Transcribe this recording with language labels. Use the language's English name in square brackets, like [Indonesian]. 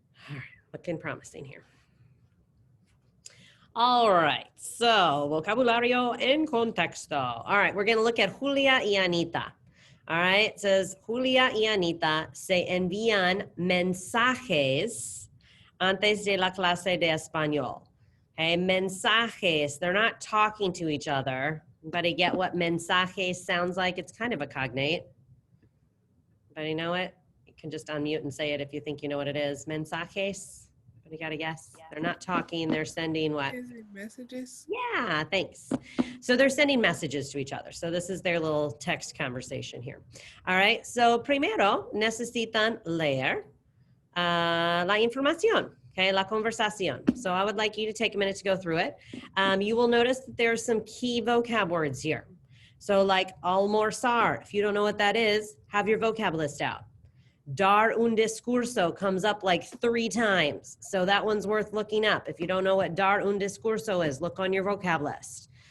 [English] All right, looking promising here. All right, so [Spanish] vocabulario en contexto. [English] All right, we're going to look at Julia y Anita. All right, it says [Spanish] Julia y Anita se envían mensajes antes de la clase de español. [English] Okay, mensajes, they're not talking to each other, but you get what mensajes sounds like? It's kind of a cognate. Anybody know it? You can just unmute and say it if you think you know what it is. Mensajes. You got to guess. Yeah. They're not talking. They're sending what? Messages. Yeah, thanks. So they're sending messages to each other. So this is their little text conversation here. All right. So [Spanish] primero necesitan leer la información. Okay, la conversación. [English] So I would like you to take a minute to go through it. You will notice that there are some key vocab words here. So like almorzar. If you don't know what that is, have your vocab list out. Dar un discurso comes up like 3 times. So that one's worth looking up. If you don't know what dar un discurso is, look on your vocab list.